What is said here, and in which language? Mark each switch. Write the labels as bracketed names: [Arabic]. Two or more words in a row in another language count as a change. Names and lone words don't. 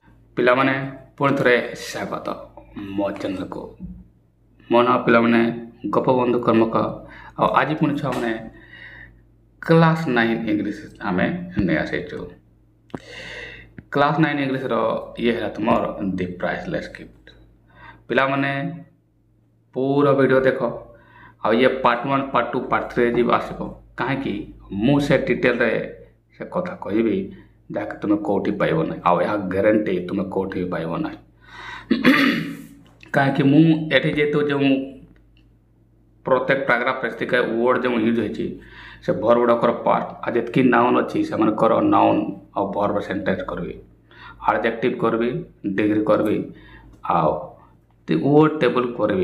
[Odia] ପିଲାମାନେ ପୁଣି ଥରେ ସ୍ୱାଗତ ମୋ ଚ୍ୟାନେଲକୁ। ମୋ ନାଁ ପିଲାମାନେ ଗୋପବନ୍ଧୁ କର୍ମକ। ଆଉ ଆଜି ପୁଣି ଛୁଆମାନେ କ୍ଲାସ୍ 9 ଇଂଲିଶ ଆମେ ନେଇ ଆସିଛୁ। କ୍ଲାସ୍ 9 ଇଂଲିଶର ଇଏ ହେଲା ତୁମର ଦି ପ୍ରାଇସଲେସ୍ ଗିଫ୍ଟ। ପିଲାମାନେ ପୁରା ଭିଡିଓ ଦେଖ ଆଉ ଇଏ ପାର୍ଟ 1 ପାର୍ଟ 2 ପାର୍ଟ 3 ଯିବ ଆସିବ। କାହିଁକି ମୁଁ ସେ ଡିଟେଲରେ ସେ କଥା କହିବି ଯାହାକି ତୁମେ କେଉଁଠି ପାଇବ ନାହିଁ। ଆଉ ଏହା ଗ୍ୟାରେଣ୍ଟି ତୁମେ କେଉଁଠି ବି ପାଇବ ନାହିଁ। କାହିଁକି ମୁଁ ଏଠି ଯେହେତୁ ଯେଉଁ ପ୍ରତ୍ୟେକ ପାରାଗ୍ରାଫ ପ୍ରେସ୍ତିକା ୱାର୍ଡ଼ ଯେଉଁ ୟୁଜ୍ ହୋଇଛି ସେ ଭର୍ବ ଗୁଡ଼ାକର ପାର୍ଟ ଆଉ ଯେତିକି ନାଉନ୍ ଅଛି ସେମାନଙ୍କର ନାଉନ୍ ଆଉ [English] verb sentence [Odia] କରିବି, ଆଡ଼ଜେକ୍ଟିଭ୍ କରିବି, ଡିଗ୍ରୀ କରିବି ଆଉ [English] word table [Odia] କରିବି।